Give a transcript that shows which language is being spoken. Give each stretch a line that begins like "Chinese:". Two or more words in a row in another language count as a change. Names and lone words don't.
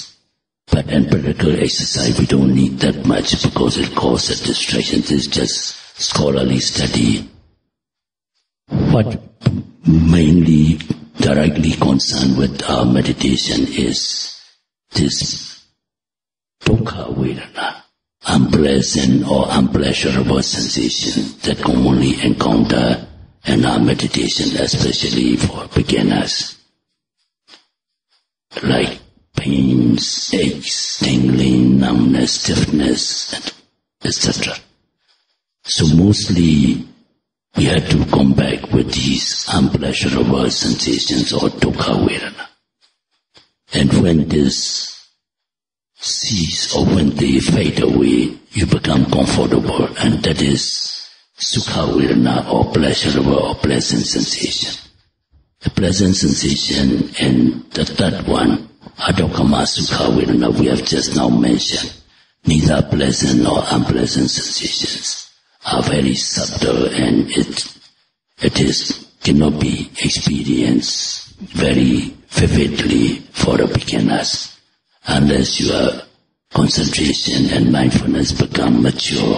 English: But in practical exercise, we don't need that much because it causes distraction. This is just scholarly study. What mainly directly concerned with our meditation is this
Pali: dukkha vedana,
English: unpleasant or unpleasurable sensation that commonly encounter in our meditation, especially for beginners, like pains, aches, tingling, numbness, stiffness, etc. So mostly we have to come back with these unpleasurable sensations or
Pali: dukkha vedana.
English: And when this cease or when they fade away, you become comfortable, and that is
Pali: sukha vedana
English: or pleasurable or pleasant sensation. The pleasant sensation and the third one,
Pali: Adokama Sukha Vedana,
English: we have just now mentioned. Neither pleasant nor unpleasant sensations are very subtle, and it cannot be experienced very vividly for the beginners unless your concentration and mindfulness become mature.